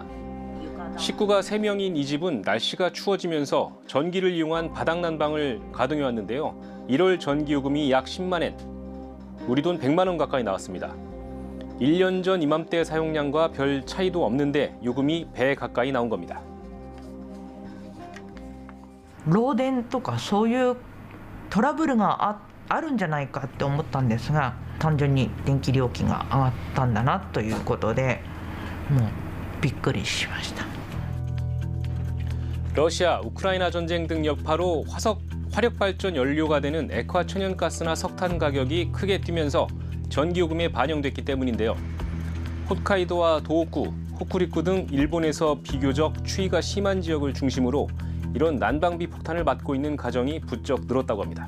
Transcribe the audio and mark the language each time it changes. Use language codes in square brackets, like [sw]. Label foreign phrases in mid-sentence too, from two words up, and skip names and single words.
[ko] 식구가 3명인 이 집은 날씨가 추워지면서 전기를 이용한 바닥 난방을 가동해 왔는데요. 1월 전기 요금이 약 10만 엔, 우리 돈 100만 원 가까이 나왔습니다. 1년 전 이맘때 사용량과 별 차이도 없는데 요금이 배 가까이 나온 겁니다. [ja] 漏電とかそういうトラブルがあるんじゃないかって思ったんですが、単純に電気料金が上がったんだなということで、もうびっくりしました。 [ko] 러시아, 우크라이나 전쟁 등 여파로 화력발전 연료가 되는 액화 천연가스나 석탄 가격이 크게 뛰면서 전기요금에 반영됐기 때문인데요. 홋카이도와 도호쿠, 호쿠리쿠 등 일본에서 비교적 추위가 심한 지역을 중심으로 이런 난방비 폭탄을 맞고 있는 가정이 부쩍 늘었다고 합니다.